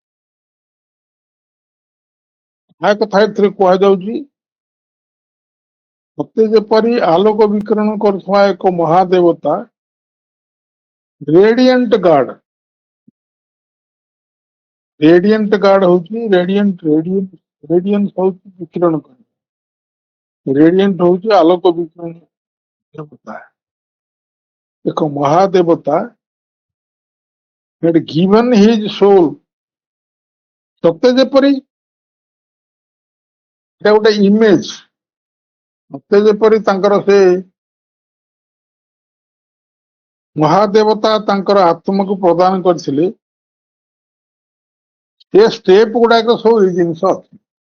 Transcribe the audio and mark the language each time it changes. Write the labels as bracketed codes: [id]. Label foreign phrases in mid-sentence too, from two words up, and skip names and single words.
[or] ଏହା କଥା ଏଥିରେ କୁହାଯାଉଛି, ସତେ ଯେପରି ଆଲୋକ ବିକିରଣ କରୁଥିବା ଏକ ମହାଦେବତା [en] radiant god. radiant god [or] ହଉଛି ରେଡିଏନ୍ସ ହଉଛି ବିକିରଣ କରିବା, ରେଡିଏଣ୍ଟ ହଉଛି ଆଲୋକ ବିକିରଣ ଦେବତା। ଏକ ମହାଦେବତା [en] had given his soul, [or] ସତେ ଯେପରି এটা ଗୋଟେ ଇମେଜ, ସତେ ଯେପରି ତାଙ୍କର ସେ ମହାଦେବତା ତାଙ୍କର ଆତ୍ମାକୁ ପ୍ରଦାନ କରିଥିଲେ। ସେ ଷ୍ଟେପ ଗୁଡାକ ସବୁ ଏଇ ଜିନିଷ ଅଛି।